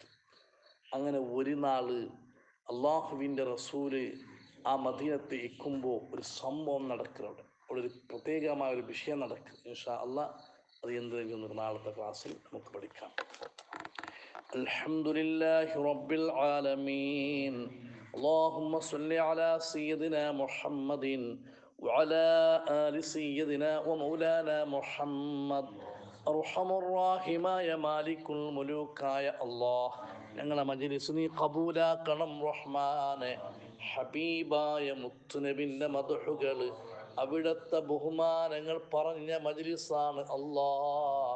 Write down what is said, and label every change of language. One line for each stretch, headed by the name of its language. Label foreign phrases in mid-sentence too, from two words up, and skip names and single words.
Malayalam: അങ്ങനെ ഒരു നാൾ അള്ളാഹുവിൻ്റെ റസൂല് ആ മദീനത്ത് ഇരിക്കുമ്പോൾ ഒരു സംഭവം നടക്കുന്നുണ്ട്. അവിടെ ഒരു പ്രത്യേകമായ ഒരു വിഷയം നടക്കും.
Arabic: إن شاء الله
Malayalam: അത് എന്തെങ്കിലും ഒരു നാളത്തെ ക്ലാസ്സിൽ നമുക്ക് പഠിക്കാം.
Arabic: الحمد لله رب العالمين. اللهم صل على سيدنا محمد وعلى آل سيدنا ومولانا محمد.
Malayalam: അർഹമുർറാഹിമായ മാലിക്കുൽ മുലൂക്കായ അല്ലാഹ്, ഞങ്ങളെ മജ്‌ലിസ് നീ ഖബൂലാക്കണം റഹ്മാനെ. ഹബീബായ മുത്തുനബിൻ്റെ മദ്ഹുകൾ, അവിടുത്തെ ബഹുമാനങ്ങൾ പറഞ്ഞ മജ്‌ലിസാണ് അല്ലാഹ്.